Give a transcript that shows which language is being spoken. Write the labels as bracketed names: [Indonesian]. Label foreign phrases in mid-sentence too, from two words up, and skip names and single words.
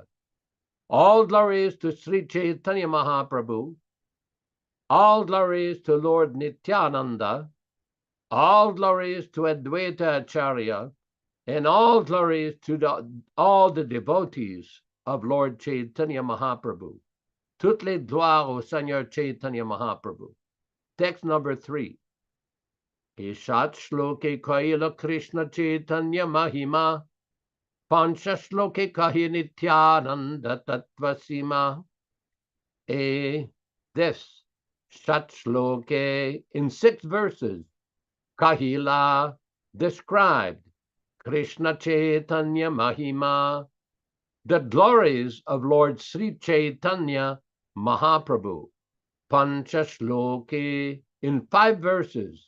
[English] All glories to Sri Chaitanya Mahaprabhu. All glories to Lord Nityānanda. All glories to Advaita-Ācārya. And all glories to all the devotees of Lord Chaitanya Mahaprabhu. [French] Toutes les gloires au Seigneur Chaitanya Mahaprabhu. [English] Text number 3. [Bangla] ষট্ শ্লোকে কৈল কৃষ্ণ চৈতন্য মহিমা. পঞ্চ শ্লোকে কহি নিত্যানন্দ তত্ত্বসীমা. [English] This [Bangla] ষট্ শ্লোকে [English] in 6 verses. Kahila described Krishna Chaitanya Mahima, the glories of Lord Sri Chaitanya Mahaprabhu. [Bangla] পঞ্চ শ্লোকে [English] in 5 verses.